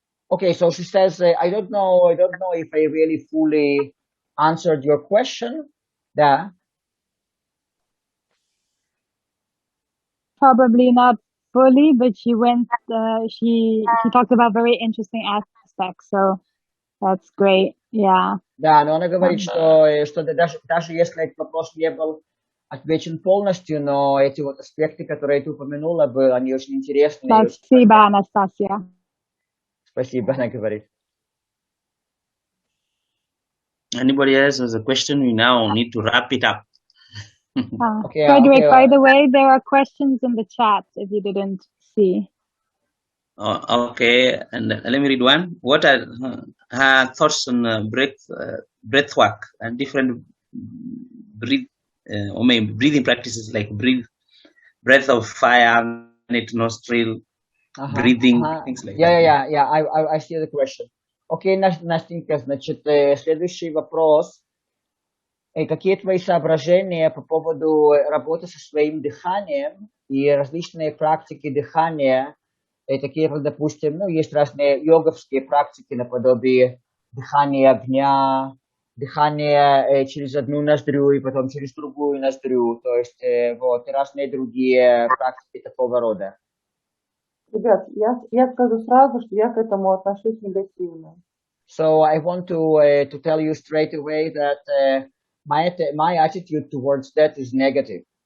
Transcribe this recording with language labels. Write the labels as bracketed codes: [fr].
[en] Okay, so she says, I don't know if I really fully answered your question. Yeah. Probably not fully, but she went. She talked about very interesting aspects, so that's great. Yeah. [ru] Да, но она говорит, что даже если этот вопрос не был отвечен полностью, но эти вот аспекты, которые ты упомянула, они очень интересные. Спасибо, Анастасия. Спасибо, она говорит. [en] Anybody else has a question? We now need to wrap it up. Okay, Frederick, by the way, there are questions in the chat if you didn't see. Okay, and let me read one. What are her thoughts on breath work and different breathing practices like breath of fire, nostril, breathing, things like that? Yeah. I see the question. [ru] Окей, Настенька, значит, следующий вопрос. Какие твои соображения по поводу работы со своим дыханием и различные практики дыхания, такие как, допустим, ну, есть разные йоговские практики наподобие дыхания огня, дыхание через одну ноздрю и потом через другую ноздрю, то есть вот, и разные другие практики такого рода. Ребят, я скажу сразу, что я к этому отношусь негативно. [en] So I want to tell you straight away that my attitude towards that is negative.